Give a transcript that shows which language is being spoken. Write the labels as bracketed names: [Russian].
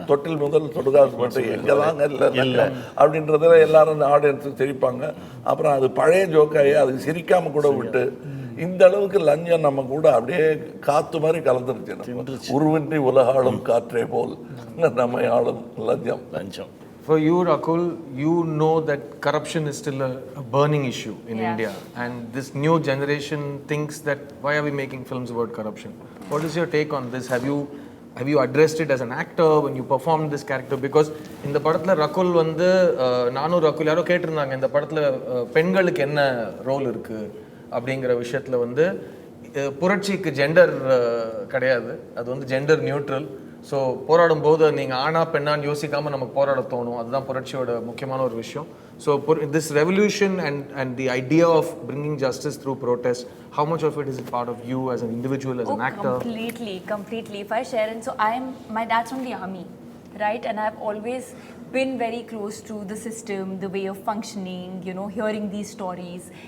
[Tamil] தொட்டில் முதல் தொடுகாசு மட்டும் எங்கதாங்க இல்லை அப்படின்றதுல எல்லாரும் ஆடியன்ஸுக்கு சிரிப்பாங்க. அப்புறம் அது பழைய ஜோக்காகி அதுக்கு சிரிக்காம கூட விட்டு இந்த அளவுக்கு லஞ்சம் நம்ம கூட அப்படியே காத்து மாதிரி கலந்துருச்சு. உருவின்றி உலகாளும் காற்றே போல் நம்ம ஆளும் லஞ்சம். [English] For you, Rakul, you know that corruption is still a burning issue in India, and this new generation thinks that why are we making films about corruption? What is your take on this? Have you addressed it as an actor when you performed this character? Because in the [Tamil] படத்துல ரகுல் வந்து நானும் ரகுல் யாரோ கேட்டிருந்தாங்க இந்த படத்துல பெண்களுக்கு என்ன role இருக்கு அப்படிங்கிற விஷயத்துல வந்து புரட்சிக்கு ஜெண்டர் கிடையாது, அது வந்து ஜெண்டர் நியூட்ரல். ஸோ போராடும் போது நீங்கள் ஆனா பெண்ணான்னு யோசிக்காமல் நமக்கு போராட தோணும், அதுதான் புரட்சியோட முக்கியமான ஒரு விஷயம். [English] So this revolution and the idea of bringing justice through protest, how much of it is part of you as an individual, as an actor? Completely. If I share it, so my dad's from the army, right? And I've always been very close to the system, the way of functioning, you know, hearing these stories.